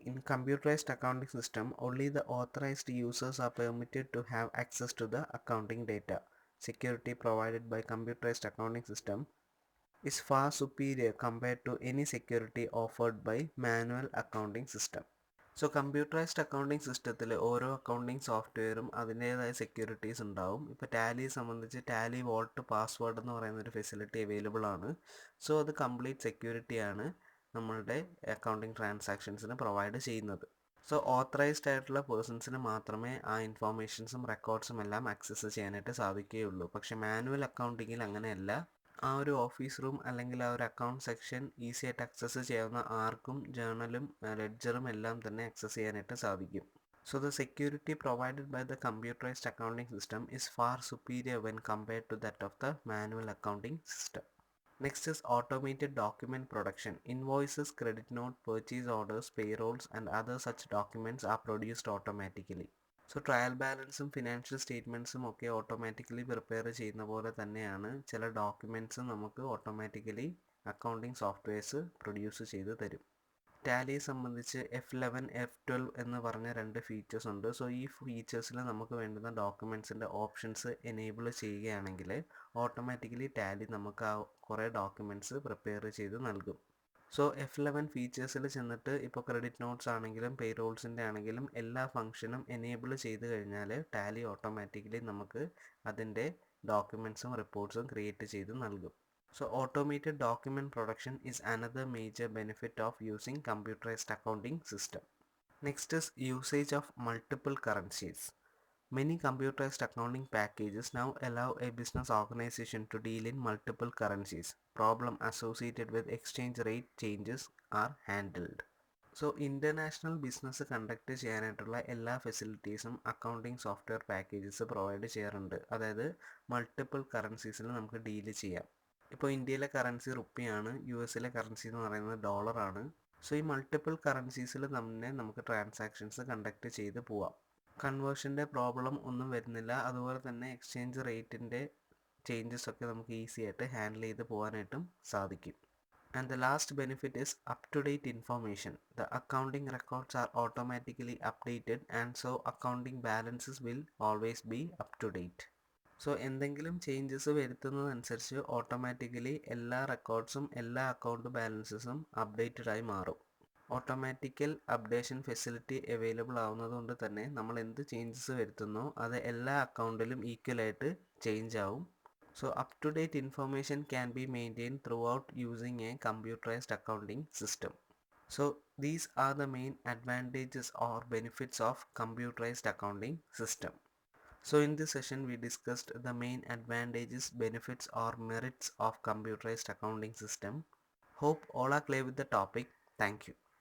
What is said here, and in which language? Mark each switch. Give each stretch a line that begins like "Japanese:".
English: In computerized accounting system, only the authorized users are permitted to have access to the accounting data. Security provided by computerized accounting system is far superior compared to any security offered by manual accounting system.
Malayalam: So computerised accounting സിസ്റ്റത്തിൽ ഓരോ accounting സോഫ്റ്റ്വെയറും അതിൻ്റേതായ securities ഉണ്ടാവും. ഇപ്പോൾ ടാലിയെ സംബന്ധിച്ച് Tally volt password എന്ന് പറയുന്ന ഒരു ഫെസിലിറ്റി അവൈലബിൾ ആണ്. സോ അത് കംപ്ലീറ്റ് സെക്യൂരിറ്റിയാണ് നമ്മളുടെ അക്കൗണ്ടിങ് ട്രാൻസാക്ഷൻസിന് പ്രൊവൈഡ് ചെയ്യുന്നത്. സോ ഓത്തറൈസ്ഡ് ആയിട്ടുള്ള പേഴ്സൺസിന് മാത്രമേ ആ ഇൻഫോർമേഷൻസും റെക്കോർഡ്സും എല്ലാം ആക്സസ് ചെയ്യാനായിട്ട് സാധിക്കുകയുള്ളൂ. പക്ഷേ മാനുവൽ അക്കൗണ്ടിങ്ങിൽ അങ്ങനെയല്ല. ആ ഒരു ഓഫീസ് റൂം അല്ലെങ്കിൽ ആ ഒരു അക്കൗണ്ട് സെക്ഷൻ ഈസി ആയിട്ട് ആക്സസ് ചെയ്യാവുന്ന ആർക്കും ജേർണലും ലെഡ്ജറും എല്ലാം തന്നെ ആക്സസ് ചെയ്യാനായിട്ട് സാധിക്കും.
English: So the security provided by the computerized accounting system is far superior when compared to that of the manual accounting system. Next is automated document production. Invoices, credit note, purchase orders, payrolls and other such documents are produced automatically.
Malayalam: So trial ബാലൻസും financial സ്റ്റേറ്റ്മെൻറ്റ്സും ഒക്കെ automatically prepare ചെയ്യുന്ന പോലെ തന്നെയാണ് ചില ഡോക്യുമെൻറ്റ്സും നമുക്ക് automatically accounting softwares produce ചെയ്ത് തരും. ടാലിയെ സംബന്ധിച്ച് F11, F12 എന്ന് പറഞ്ഞ 2 ഫീച്ചേഴ്സ് ഉണ്ട്. സോ ഈ ഫീച്ചേഴ്സിൽ നമുക്ക് വേണ്ടുന്ന ഡോക്യുമെൻറ്റ്സിൻ്റെ ഓപ്ഷൻസ് എനേബിൾ ചെയ്യുകയാണെങ്കിൽ ഓട്ടോമാറ്റിക്കലി ടാലി നമുക്ക് ആ കുറേ ഡോക്യുമെൻറ്റ്സ് പ്രിപ്പയർ ചെയ്ത് നൽകും. സോ F11 ഫീച്ചേഴ്സിൽ ചെന്നിട്ട് ഇപ്പോൾ ക്രെഡിറ്റ് നോട്ട്സ് ആണെങ്കിലും പേറോൾസിൻ്റെ ആണെങ്കിലും എല്ലാ ഫംഗ്ഷനും എനേബിൾ ചെയ്ത് കഴിഞ്ഞാൽ ടാലി ഓട്ടോമാറ്റിക്കലി നമുക്ക് അതിൻ്റെ ഡോക്യുമെൻറ്റ്സും റിപ്പോർട്ട്സും ക്രിയേറ്റ് ചെയ്ത് നൽകും.
English: So automated document production is another major benefit of using computerized accounting system. Next is usage of multiple currencies. Many computerized accounting packages now allow a business organization to deal in multiple currencies. Problem associated with exchange rate changes are handled.
Malayalam: So international business conduct ചെയ്യാനായിട്ടുള്ള എല്ലാ ഫെസിലിറ്റീസും accounting software packages provide ചെയ്യാറുണ്ട്. അതായത് multiple കറൻസീസിൽ നമുക്ക് deal ചെയ്യാം. ഇപ്പോൾ ഇന്ത്യയിലെ currency റുപ്പിയാണ്, US currency എന്ന് പറയുന്നത് ഡോളറാണ്. സോ ഈ മൾട്ടിപ്പിൾ കറൻസീസിൽ തന്നെ നമുക്ക് ട്രാൻസാക്ഷൻസ് കണ്ടക്ട് ചെയ്ത് പോവാം. കൺവേർഷൻ്റെ പ്രോബ്ലം ഒന്നും വരുന്നില്ല. അതുപോലെ തന്നെ എക്സ്ചേഞ്ച് റേറ്റിൻ്റെ ചേഞ്ചസ് ഒക്കെ നമുക്ക് ഈസി ആയിട്ട് ഹാൻഡിൽ ചെയ്ത് പോകാനായിട്ടും സാധിക്കും.
English: And the last benefit is up-to-date information. The accounting records are automatically updated and so accounting balances will always be up-to-date.
Malayalam: So എന്തെങ്കിലും ചേഞ്ചസ് വരുത്തുന്നതനുസരിച്ച് ഓട്ടോമാറ്റിക്കലി എല്ലാ റെക്കോർഡ്സും എല്ലാ അക്കൗണ്ട് ബാലൻസസും അപ്ഡേറ്റഡ് ആയി മാറും. ഓട്ടോമാറ്റിക്കൽ അപ്ഡേഷൻ ഫെസിലിറ്റി അവൈലബിൾ ആവുന്നതുകൊണ്ട് തന്നെ നമ്മൾ എന്ത് ചേഞ്ചസ് വരുത്തുന്നോ അത് എല്ലാ അക്കൗണ്ടിലും ഈക്വലായിട്ട് ചേഞ്ച് ആവും.
English: So up-to-date information can be maintained throughout using a computerized accounting system. So these are the main advantages or benefits of computerized accounting system. So in this session we discussed the main advantages, benefits or merits of computerized accounting system. Hope all are clear with the topic. Thank you.